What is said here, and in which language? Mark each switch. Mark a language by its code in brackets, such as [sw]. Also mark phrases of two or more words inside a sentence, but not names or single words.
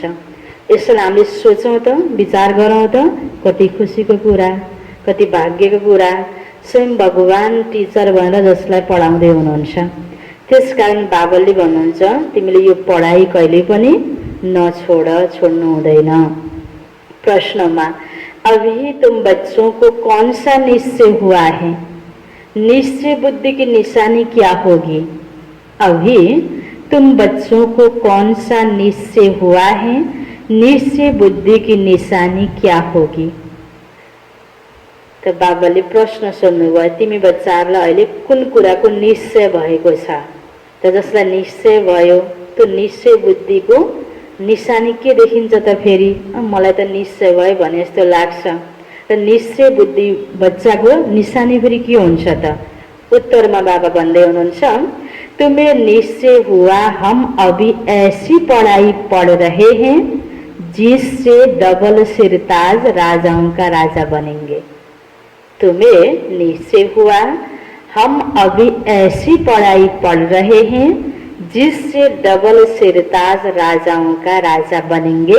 [ne] यसलाई हामीले सोचौँ त, विचार गरौँ त, कति खुसीको कुरा, कति भाग्यको कुरा। स्वयं भगवान टिचर भनेर जसलाई पढाउँदै हुनुहुन्छ। त्यसकारण बाबाले भन्नुहुन्छ तिमीले यो पढाइ कहिले पनि छोड्नु हुँदैन। [hi] प्रश्नमा अभी तुम बच्चों को कौन सा निश्चय हुआ है? निश्चय बुद्धि की निशानी क्या होगी? अभी तुम बच्चों को कौन सा निश्चय हुआ है? निश्चय बुद्धि की निशानी क्या होगी? [ne] तो बाबाले प्रश्न सोध्नुभयो, तिमी बच्चाहरूलाई अहिले कुन कुराको निश्चय भएको छ? त जसलाई निश्चय भयो त्यो निश्चय बुद्धिको निशानी के देखिन्छ त? फेरि मलाई त निश्चय भयो भने जस्तो लाग्छ। र निश्चय बुद्धि बच्चाको निशानी फेरि के हुन्छ त? उत्तरमा बाबा भन्दै हुनुहुन्छ, [hi] तुम्हें निश्चय हुआ हम अभी ऐसी पढ़ाई पढ़ रहे हैं जिससे डबल सिरताज राजाओं का राजा बनेंगे। तुम्हें निश्चय हुआ हम अभी ऐसी पढ़ाई पढ़ रहे हैं जिससे डबल सिरताज राजाओं का राजा बनेंगे।